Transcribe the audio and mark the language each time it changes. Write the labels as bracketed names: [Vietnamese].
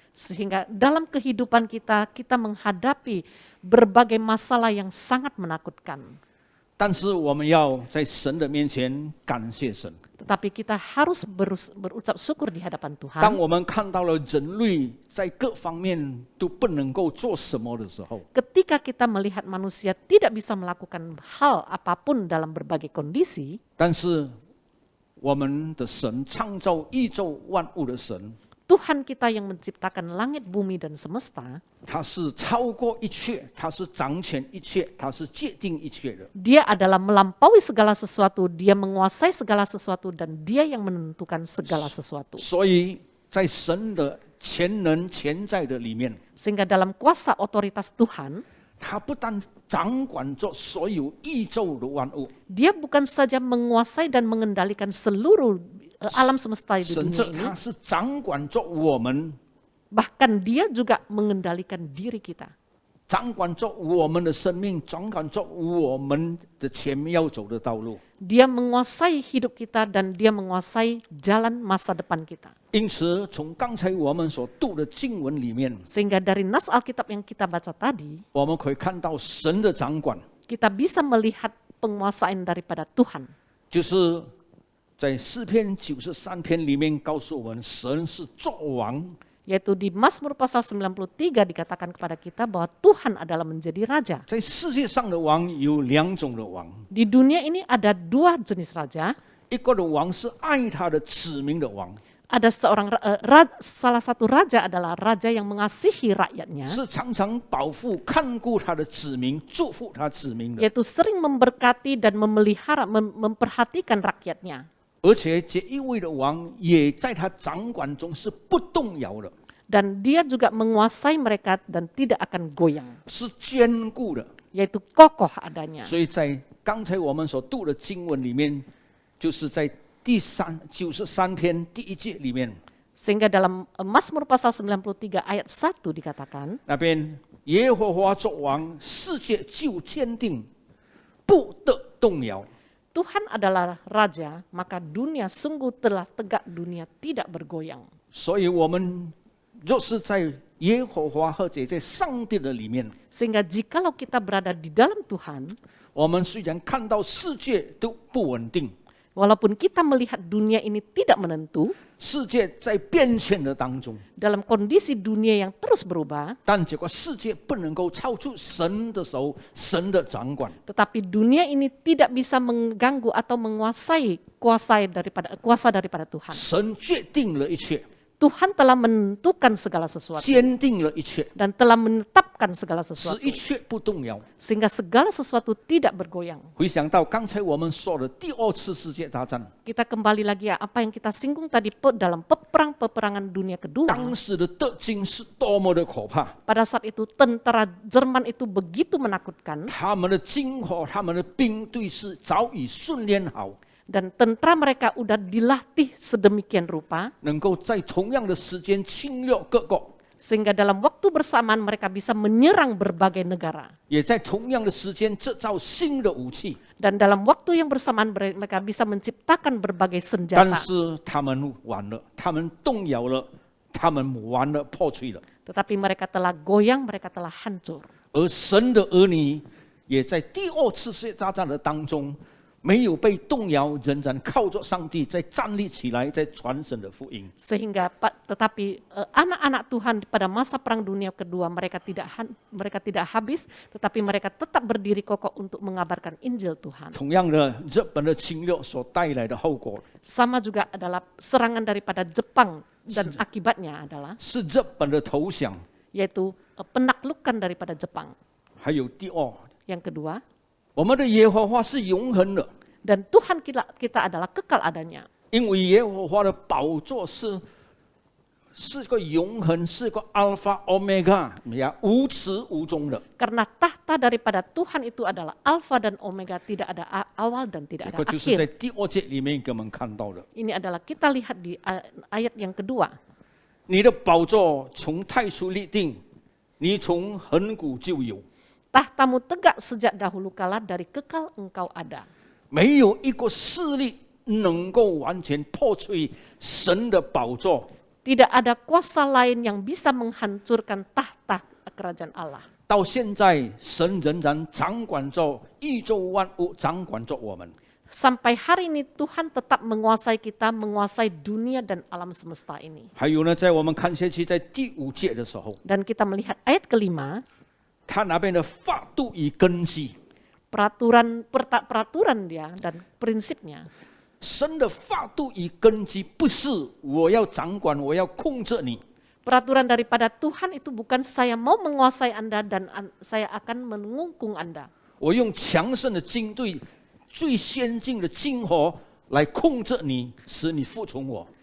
[Indonesian] sehingga dalam kehidupan kita, kita menghadapi berbagai masalah yang sangat menakutkan. [Chinese] 但是我们要在神的面前感谢神。 [Indonesian] Tetapi kita harus berucap syukur di hadapan [Chinese] 当我们看到了人类在各方面都不能够做什么的时候， [Indonesian] Ketika kita melihat manusia tidak bisa melakukan hal apapun dalam berbagai kondisi, [Chinese] 但是我们的神创造宇宙万物的神， [Indonesian] Tuhan kita yang menciptakan langit, bumi, dan semesta, [Chinese] 他是超过一切，他是掌权一切，他是界定一切的。 [Indonesian] Dia adalah melampaui segala sesuatu, dia menguasai segala sesuatu, dan dia yang menentukan segala sesuatu. [Chinese] 所以在神的全能全在的里面， [Indonesian] Sehingga dalam kuasa otoritas Tuhan, [Chinese] 他不但掌管着所有宇宙的万物， [Indonesian] dia bukan saja menguasai dan mengendalikan seluruh alam semesta di [Chinese] 甚 [Indonesian] dunia [Chinese] 至 [Indonesian] ini, [Chinese] 他是掌管着我们， [Indonesian] bahkan dia juga mengendalikan diri kita. [Chinese] 掌管着我们的生命，掌管着我们的前面要走的道路。 [Indonesian] Dia menguasai hidup kita dan dia menguasai jalan masa depan kita. [Chinese] 因此，从刚才我们所读的经文里面， [Indonesian] Sehingga dari nas Alkitab yang kita baca tadi, [Chinese] 我们可以看到神的掌管， [Indonesian] kita bisa melihat penguasaan daripada Tuhan. [Chinese] 就是在诗篇93篇里面告诉我们，神是作王。 [Indonesian] Yaitu di Mazmur pasal 93 dikatakan kepada kita bahwa Tuhan adalah menjadi raja. [Chinese] 在世界上的王有两种的王， [Indonesian] Di dunia ini ada dua jenis raja. [Chinese] 一个的王是爱他的子民的王， [Indonesian] Ada salah satu raja adalah raja yang mengasihi rakyatnya, [Chinese] 是常常保护看顾他的子民，祝福他子民的。 [Indonesian] yaitu sering memberkati dan memelihara, memperhatikan rakyatnya. [Chinese] 而且这一位的王也在他掌管中是不动摇的， [Indonesian] Dan dia juga menguasai mereka dan tidak akan goyang, [Chinese] 是坚固的。 [Indonesian] yaitu kokoh adanya. [Chinese] 所以在刚才我们所读的经文里面，就是在93篇第1节里面， [Indonesian] Sehingga dalam Mazmur pasal 93 ayat 1 dikatakan, [Chinese] 那边耶和华作王，世界就坚定，不得动摇。 [Indonesian] Tuhan adalah Raja, maka dunia sungguh telah tegak, dunia tidak bergoyang. [Chinese] 所以我们若是在耶和华或者在上帝的里面， [Indonesian] Sehingga jikalau kita berada di dalam Tuhan, [Chinese] 我们虽然看到世界都不稳定， [Indonesian] walaupun kita melihat dunia ini tidak menentu, [Chinese] 世界在变迁的当中， [Indonesian] dalam kondisi dunia yang terus berubah, [Chinese] 但这个世界不能够超出神的手、神的掌管。 [Indonesian] tetapi dunia ini tidak bisa mengganggu atau menguasai kuasa daripada Tuhan. [Chinese] 神决定了一切， [Indonesian] Tuhan telah menentukan segala sesuatu [Chinese] 坚定了一切， [Indonesian] dan telah menetapkan segala [Chinese] 使 [Indonesian] sesuatu [Chinese] 一切不动摇。 [Indonesian] sehingga segala sesuatu tidak bergoyang. [Chinese] 回想到刚才我们说的第二次世界大战， [Indonesian] Kita kembali lagi ya apa yang kita singgung tadi dalam peperangan dunia kedua. [Chinese] 当时的德军是多么的可怕， [Indonesian] Pada saat itu tentara Jerman itu begitu menakutkan [Chinese] 他们的军火、他们的兵队是早已训练好， [Indonesian] dan tentara mereka udah dilatih sedemikian rupa [Chinese] 能够在同样的时间侵略各国， [Indonesian] sehingga dalam waktu bersamaan mereka bisa menyerang berbagai negara [Chinese] 也在同样的时间制造新的武器。 [Indonesian] dan dalam waktu yang bersamaan mereka bisa menciptakan berbagai [Chinese] 但 [Indonesian] senjata. [Chinese] 是他们完了，他们动摇了，他们完了，破碎了。 [Indonesian] Tetapi mereka telah goyang, mereka telah hancur. [Chinese] 而神的儿女也在第二次世界大战的当中没有被动摇，仍然靠着上帝在站立起来，在传神的福音。 [Indonesian] Sehingga tetapi anak-anak Tuhan pada masa perang dunia kedua mereka tidak habis, tetapi mereka tetap berdiri kokoh untuk mengabarkan Injil Tuhan. [Chinese] 同样的，日本的侵略所带来的后果 [Indonesian] Sama juga adalah serangan daripada Jepang dan akibatnya adalah [Chinese] 是日本的投降， [Indonesian] yaitu penaklukan daripada Jepang. [Chinese] 还有第二， [Indonesian] Yang kedua, [Chinese] 我们的耶和华是永恒的， [Indonesian] dan Tuhan kita adalah kekal adanya. [Chinese] 因为耶和华的宝座是个永恒，是个 Alpha Omega， 无始无终的。 [Indonesian] Karena tahta daripada Tuhan itu adalah Alfa dan Omega, tidak ada awal dan [Chinese] 这 [Indonesian] tidak [Chinese] 个 [Indonesian] ada [Chinese] 就是在 [Indonesian] akhir. [Chinese] 第二节里面给我们看到的。 [Indonesian] Ini adalah kita lihat di ayat yang kedua. [Chinese] 你的宝座从太初立定，你从恒古就有， [Indonesian] Tahtamu tegak sejak dahulu kala, dari kekal engkau ada. [Chinese] 没有一个势力能够完全破碎神的宝座。 [Indonesian] Tidak ada kuasa lain yang bisa menghancurkan tahta kerajaan Allah. [Chinese] 到现在，神仍然掌管着宇宙万物，掌管着我们。 [Indonesian] Sampai hari ini Tuhan tetap menguasai kita, menguasai dunia dan alam semesta ini. [Chinese] 还有呢，在我们看下去，在第5节的时候， [Indonesian] Dan kita melihat ayat kelima, [Chinese] 他那边的法度与根基， [Indonesian] peraturan dia dan prinsipnya. [Chinese] 神的法度与根基不是我要掌管，我要控制你。 [Indonesian] Peraturan daripada Tuhan itu bukan saya mau menguasai Anda dan saya akan mengungkung Anda. [Chinese] 我用强盛的军队、最先进的军火来控制你，使你服从我。